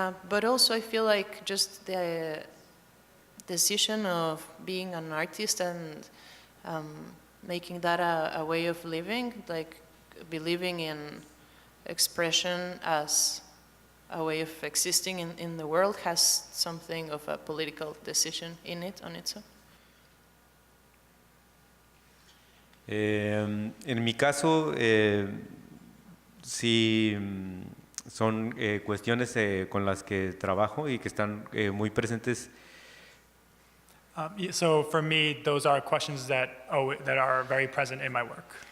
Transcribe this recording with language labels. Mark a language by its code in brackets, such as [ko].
[en] But also I feel like just the decision of being an artist and making that a way of living, like believing in expression as a way of existing in the world has something of a political decision in it on its own? [es] En mi caso, sí son cuestiones con las que trabajo y que están muy presentes. [en] So for me, those are questions that are very present in my work.